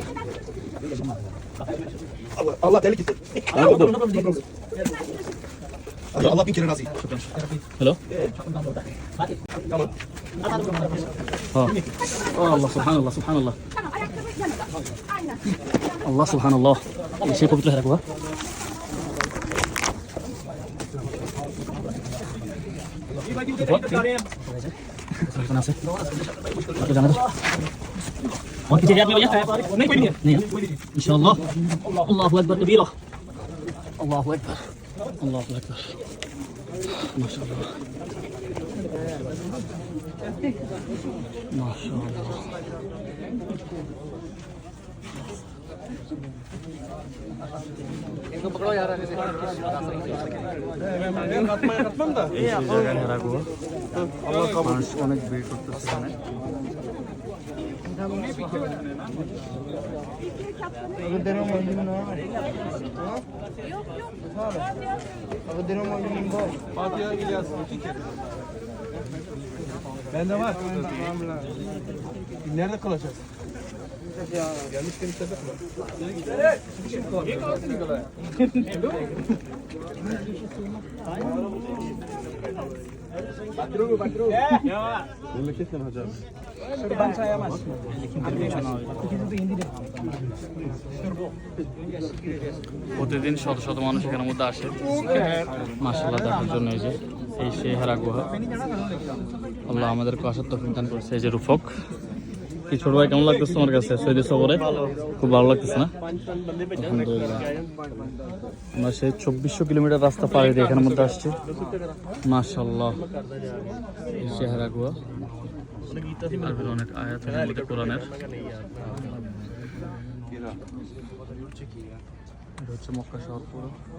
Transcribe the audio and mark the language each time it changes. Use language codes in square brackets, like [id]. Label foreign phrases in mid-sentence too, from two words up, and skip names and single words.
[tr] Allah delik gitti. Allah bin kere razı. Hello. Tamam. Ha. [ar] الله سبحان الله سبحان الله. [tr] Tamam, ayakkabı yanında. Aynen. [ar] الله سبحان الله. [tr] Şey kopuklu herhalde bu. [id] Kenapa sih? Pakai jangan tuh. Mau dicari apa ya? Nih ya. [ar] إن شاء الله. الله أكبر كبيرا. الله أكبر. الله أكبر. [tr] Maşallah. Maşallah. [bn] এই জায়গায় রাখবো মানুষ অনেক ভিড় করতেছে এখানে [tr] Bende var. Nerede kalacağız? Gelmişken içeride kalalım. Memleketle mi hocam? [bn] প্রতিদিন শত শত মানুষ এখানের মধ্যে আসে মাশাআল্লাহ দেখার জন্য এই যে এই সেই হেরা গুহা আল্লাহ আমাদেরকে আসার তৌফিক দান করেছে এই যে রূপক কি ছোট ভাই কেমন লাগতেছে তোমার কাছে সৈয়দ সফরে খুব ভালো লাগতেছে না আলহামদুলিল্লাহ আমরা সেই 2400 কিলোমিটার রাস্তা পাড়ি দিয়ে এখানের মধ্যে আসছি মাশাআল্লাহ এই সেই হেরা গুহা আর অনেক আয়াত আছে কোরআনের এটা হচ্ছে মক্কা শহর পুরো